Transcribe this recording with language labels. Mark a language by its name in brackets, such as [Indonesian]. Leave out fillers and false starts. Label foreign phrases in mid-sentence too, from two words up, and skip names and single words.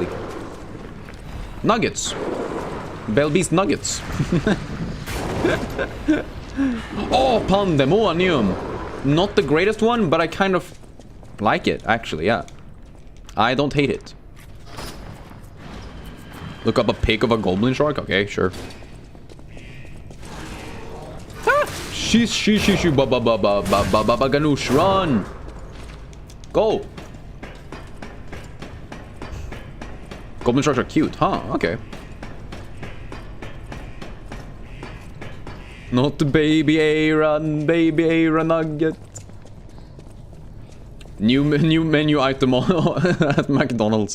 [English] Nuggets. Bell Beast nuggets. Oh, Pandemonium. Not the greatest one, but I kind of like it, actually, yeah. I don't hate it. Look up a pic of a goblin shark? Okay, sure. Ah! Shishu ba ba ba ba ba ba ba ba ganoosh, run! Go! Goblin sharks are cute, huh? Okay. Not the baby Aira nugget. New menu item at McDonald's.